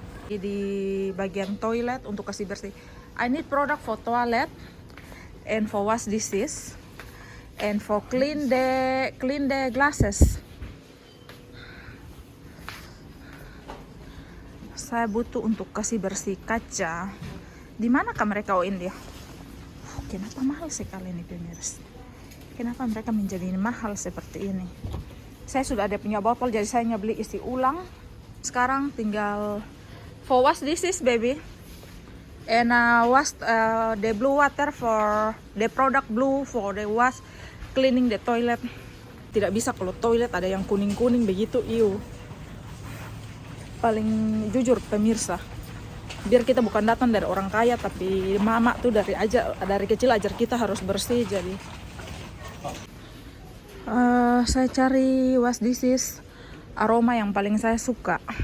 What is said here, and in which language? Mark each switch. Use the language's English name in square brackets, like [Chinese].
[Indonesian] Di bagian toilet untuk kasih bersih. [English] I need product for toilet and for wash dishes and for clean the glasses. [Indonesian] Saya butuh untuk kasih bersih kaca. Di manakah mereka dia? Kenapa mahal sekali ini pemirsa? Kenapa mereka menjadi mahal seperti ini? Saya sudah ada punya botol, jadi saya beli isi ulang. Sekarang tinggal [English] for wash dishes, baby. And wash the blue water for the product blue for the wash cleaning the toilet. [Indonesian] Tidak bisa kalau toilet ada yang kuning-kuning begitu, paling jujur pemirsa, biar kita bukan datang dari orang kaya, tapi mama tuh dari kecil ajar kita harus bersih. Jadi saya cari wash dishes aroma yang paling saya suka.